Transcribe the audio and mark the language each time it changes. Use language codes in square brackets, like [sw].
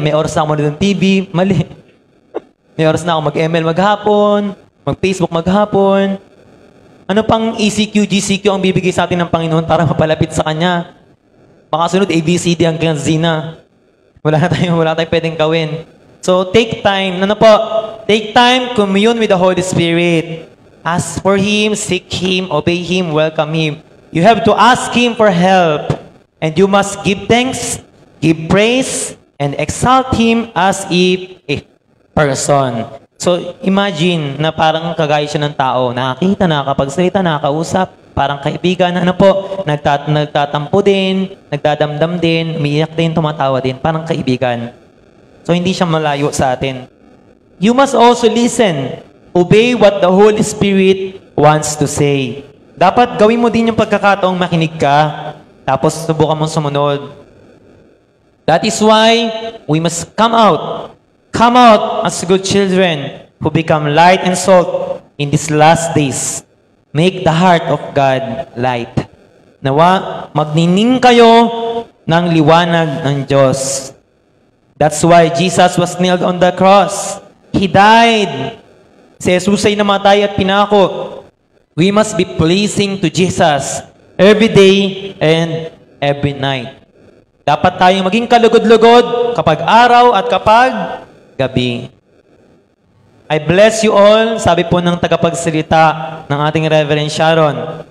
[tl] May oras na ako manood ng TV. Mali. May oras na ako mag-ML maghapon, mag-Facebook maghapon. Ano pang ECQ, GCQ ang bibigay sa atin ng Panginoon para mapalapit sa Kanya? Baka sunod ABCD hanggang Z na. Wala tayong pwedeng gawin. [en] So, take time. [tl] Ano po? [en] Take time, commune with the Holy Spirit. Ask for Him, seek Him, obey Him, welcome Him. You have to ask Him for help. And you must give thanks, give praise, and exalt Him as if a person. [tl] So, imagine na parang kagaya siya ng tao. Nakakita, nakakapagsalita, nakakausap, parang kaibigan, ano po, nagtatampo din, nagdadamdam din, umiiyak din, tumatawa din, parang kaibigan. So, hindi siya malayo sa atin. [en] You must also listen. Obey what the Holy Spirit wants to say. [tl] Dapat gawin mo din yung pagkakataong makinig ka, tapos subukan mong sumunod. [en] That is why we must come out as good children who become light and salt in these last days. Make the heart of God light. [tl] Nawa, magnining kayo ng liwanag ng Diyos. [en] That's why Jesus was nailed on the cross. He died. [tl] Si Jesus ay namatay at pinako. [en] We must be pleasing to Jesus every day and every night. [tl] Dapat tayong maging kalugod-lugod kapag araw at kapag gabi. [en] I bless you all, [tl] sabi po ng tagapagsalita ng ating Reverend Sharon.